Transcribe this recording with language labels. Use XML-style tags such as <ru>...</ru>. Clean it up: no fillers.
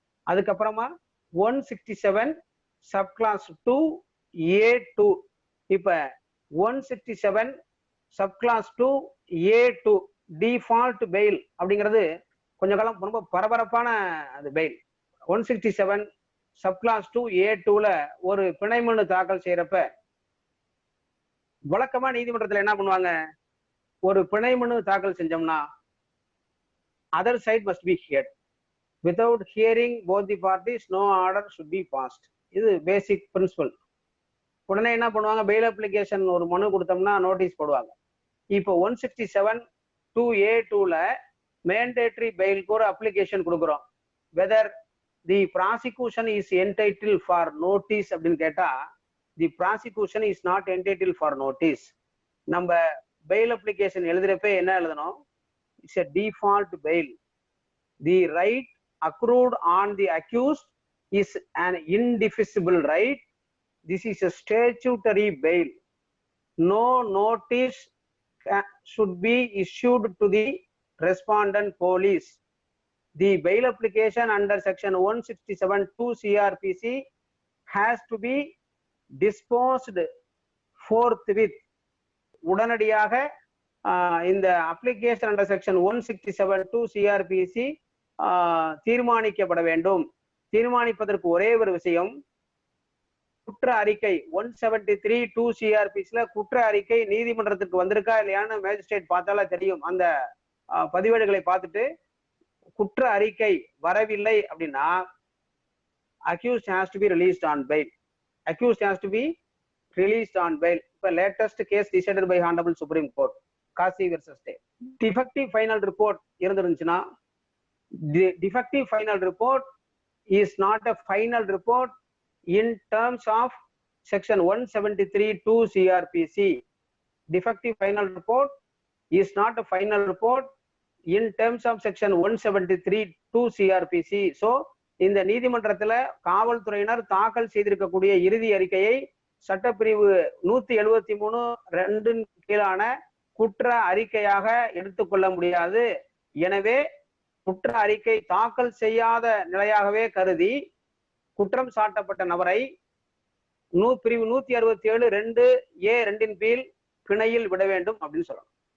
<ta>அதுக்கப்புறமா 167 subclass 2 A2. இப்ப 167 subclass 2 A2 default bail அப்படிங்கிறது கொஞ்ச காலம் ரொம்ப பரபரப்பான அது பெயில். 167 subclass 2 A2ல ஒரு பிணைமனு தாக்கல் செய்யறப்ப வழக்கமா நீதிமன்றத்துல என்ன பண்ணுவாங்க? ஒரு பிணைமனு தாக்கல் செஞ்சோம்னா</ta> <en>other side must be heard. Without hearing both the parties, no order should be passed.</en> <ta>இது பேசிக் பிரின்சிபல். உடனே என்ன பண்ணுவாங்க? பெயில் அப்ளிகேஷன் ஒரு மனு கொடுத்தோம்னா நோட்டீஸ் போடுவாங்க. இப்போ 167(2A2ல மேண்டேட்டரி பெயிலுக்கு ஒரு அப்ளிகேஷன் கொடுக்குறோம்.</ta> <en>whether the prosecution is entitle for notice</en> <ta>அப்படின்னு கேட்டா</ta> <en>The prosecution is not entitle for notice.</en> <ta>நம்ம பெயில் அப்ளிகேஷன் எழுதுறப்ப என்ன எழுதணும்?</ta> <en>It's a default bail. The right accrued on the accused is an indefeasible right. This is a statutory bail. No notice should be issued to the respondent police. The bail application under section 167(2) CRPC has to be disposed forthwith.</en> <ta>உடனடியாக இந்த application under section 167(2) CRPC தீர்மானிக்கப்பட வேண்டும். தீர்மானிப்பதற்கு ஒரே ஒரு விஷயம், குற்ற அறிக்கை 173(2) CRPCல குற்ற அறிக்கை நீதிமன்றத்திற்கு வந்திருக்கா இல்லையான்னு மேஜிஸ்ட்ரேட் பார்த்தாலே தெரியும். அந்த பதிவேடுகளை பார்த்துட்டு குற்ற அறிக்கை வரவில்லை அப்படின்னா</ta> <en>accused has to be released on bail. Accused has to be released on bail. இப்ப latest case decided by Honorable Supreme Court, Kasi versus State. Defective final report</en> <ta>இருந்துருந்துச்சுன்னா</ta> <en>the defective final report is not a final report in terms of section 173(2) CRPC. Defective final report is not a final report in terms of section 173(2) CRPC.</en> <ta>So இந்த நீதிமன்றத்துல காவல்துறையினர் தாக்கல் செய்திருக்கக்கூடிய இறுதி அறிக்கையை சட்டப்பிரிவு 173(2) கீழான குற்ற அறிக்கையாக எடுத்துக்கொள்ள முடியாது. எனவே குற்ற அறிக்கை தாக்கல் செய்யாத நிலையாகவே கருதி குற்றம் சாட்டப்பட்ட நபரை பிரிவு 167(2)A2 கீழ் பிணையில் விட வேண்டும் அப்படின்னு சொல்லணும்.</ta>